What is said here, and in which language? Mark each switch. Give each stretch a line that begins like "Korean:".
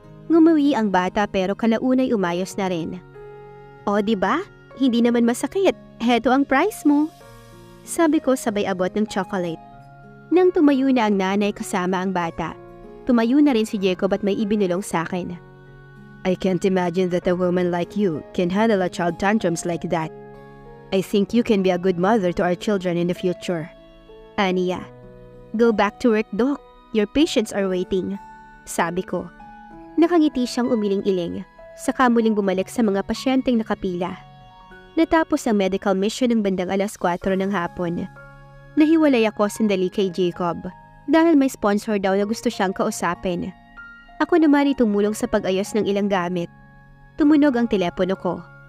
Filipino: Ngumawi ang bata pero kalaunay umayos na rin. O diba? Hindi naman masakit. Heto ang prize mo. Sabi ko sabay abot ng chocolate. Nang tumayo na ang nanay kasama ang bata, tumayo na rin si Jacob at may ibinulong sa akin.
English: I can't imagine that a woman like you can handle a child tantrums like that. I think you can be a good mother to our children in the future. Aniya, go back to work, Doc. Your patients are waiting.
Filipino: Sabi ko. Nakangiti siyang umiling-iling, saka muling bumalik sa mga pasyenteng nakapila. Natapos ang medical mission ng bandang 4:00 ng hapon. Nahiwalay ako sandali kay Jacob dahil may sponsor daw na gusto siyang kausapin. Ako naman ay tumulong sa pag-ayos ng ilang gamit. Tumunog ang telepono ko.